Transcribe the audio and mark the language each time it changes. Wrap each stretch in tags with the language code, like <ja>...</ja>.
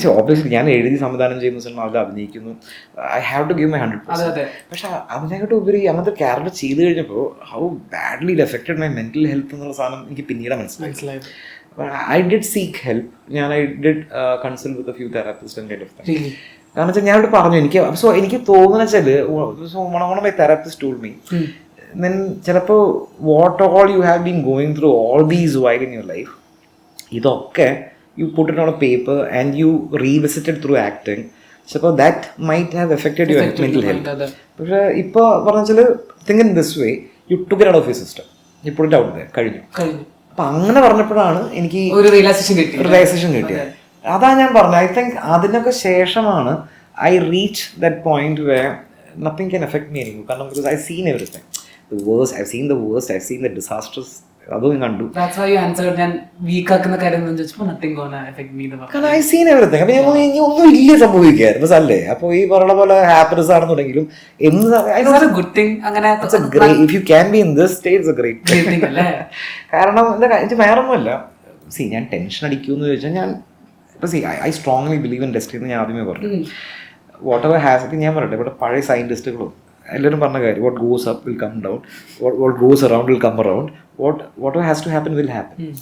<ml>Obviously ഞാൻ എഴുതി സംവിധാനം ചെയ്യുന്ന സിനിമ, അതിൽ അഭിനയിക്കുന്നു,</ml> <en>I have to give my 100%.</en> <ml>പക്ഷെ അതിനെക്കാട്ടും ഉപരി അങ്ങനത്തെ ക്യാരക്ടർ ചെയ്ത് കഴിഞ്ഞപ്പോൾ</ml> <en>how badly it affected my mental health</en> <ml>എന്നുള്ള സാധനം എനിക്ക് പിന്നീട് മനസ്സിലായി.</ml> <en>I did seek help. ഞാൻ I did consult with a few therapist and kind of thing.</en> <ml>കാരണം വെച്ചാൽ ഞാൻ ഇവിടെ പറഞ്ഞു, എനിക്ക് തോന്നുന്ന വെച്ചാൽ</ml> <en>My therapist told me then ചിലപ്പോൾ what all you have been going through all these while in your life, ഇതൊക്കെ you put it on a paper and you revisit it through acting, so that might have affected your mental health.</en> <ml>പക്ഷേ ഇപ്പോൾ പറഞ്ഞാൽ</ml> <en>think in this way, you took it out of your system, you put it out there, കഴിഞ്ഞു.</en> <ml>അപ്പം അങ്ങനെ പറഞ്ഞപ്പോഴാണ് എനിക്ക് ഒരു realisation കിട്ടിയത്. അതാ ഞാൻ പറഞ്ഞത്.</ml> <en>I think</en> <ml>അതിനൊക്കെ ശേഷമാണ്</ml> <en>I reach that point where nothing can affect me anymore. കാരണം because I've seen everything. The worst, I've seen the worst, I've seen the disasters.</en> <ml>അതും കണ്ടു.</ml> <en>That's why you answered</en> <ml>ഞാൻ വീക്ക് ആക്കുന്ന കാര്യം ചോദിച്ചപ്പോൾ</ml> <en>nothing gonna affect me. കാരണം I've seen everything.</en> <ml>അപ്പോൾ ഞാൻ ഒന്നും ഇല്ല സംഭവിക്കായിരുന്നു അല്ലേ. അപ്പോൾ ഈ പറയുന്ന പോലെ ഹാപ്പിനെസ് ആണെന്നുണ്ടെങ്കിലും</ml> <en>a good thing. അങ്ങനെ if you can be in this state, it's a great thing അല്ലേ.</en> <ml>കാരണം എന്താ കാര്യം വേറൊന്നുമല്ല. ഞാൻ ടെൻഷൻ അടിക്കുമെന്ന് ചോദിച്ചാൽ ഞാൻ ഇപ്പോൾ</ml> <en>I strongly believe in destiny</en> <ml>എന്ന് ഞാൻ ആദ്യമേ പറഞ്ഞു.</ml> <en>whatever has it,</en> <ml>ഞാൻ പറയട്ടെ, ഇവിടെ പഴയ സയൻറ്റിസ്റ്റുകളും എല്ലാവരും പറഞ്ഞ കാര്യം,</ml> <en>What goes up will come down, what goes around will come around, what has to happen will happen.</en>